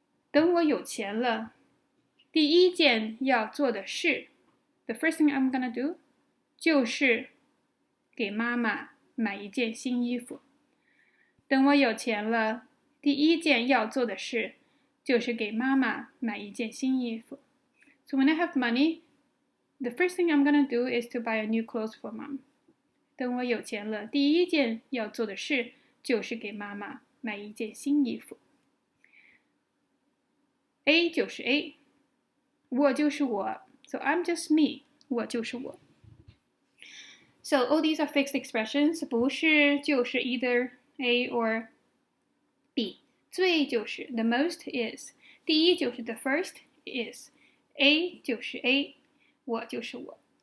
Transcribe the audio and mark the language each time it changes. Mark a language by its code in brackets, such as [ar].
[zh] 等我有钱了，第一件要做的事 [en] the first thing I'm gonna do [zh] 就是给妈妈买一件新衣服。等我有钱了，第一件要做的事就是给妈妈买一件新衣服。 [en] So when I have money, the first thing I'm gonna do is to buy a new clothes for mom. [zh] 等我有钱了，第一件要做的事就是给妈妈买一件新衣服。 A 就是 A， 我就是我 ， [en] so I'm just me， [zh] 我就是我。 [en] So all these are fixed expressions， 不是就是 either A or B， 最就是 the most is， 第一就是 the first is， [zh] A 就是 A， 我就是我。